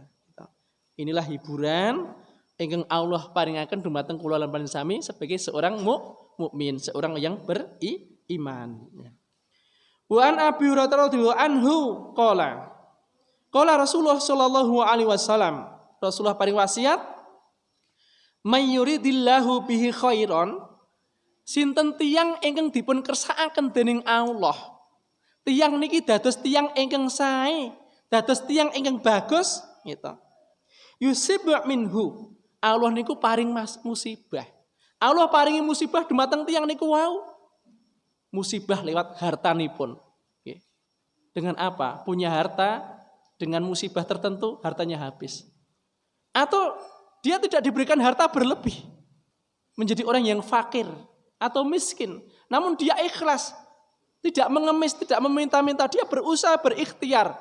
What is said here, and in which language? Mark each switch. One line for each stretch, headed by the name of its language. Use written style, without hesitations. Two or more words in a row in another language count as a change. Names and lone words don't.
Javanese: Inilah hiburan ingkang Allah paringaken dumateng kula lan panjenengan sami
Indonesian: sebagai seorang mukmin, seorang yang beriman.
Arabic: وعن أبي هريرة رضي الله عنه قال رسول الله صلى الله عليه وسلم, Rasulullah
Javanese: paring wasiat,
Arabic: من يرد الله به خيرا,
Javanese: sinten tiyang ingkang dipun kersakaken dening Allah. Tiyang niki dados tiyang ingkang sae, dados tiyang ingkang bagus gitu.
Arabic: يصب منه.
Javanese: Allah niku paring musibah. Allah paringi musibah dumateng tiyang niku wau. Musibah lewat hartanipun. Nggih.
Indonesian: Dengan apa? Punya harta, dengan musibah tertentu hartanya habis. Atau dia tidak diberikan harta berlebih. Menjadi orang yang fakir atau miskin. Namun dia ikhlas. Tidak mengemis, tidak meminta-minta. Dia berusaha, berikhtiar.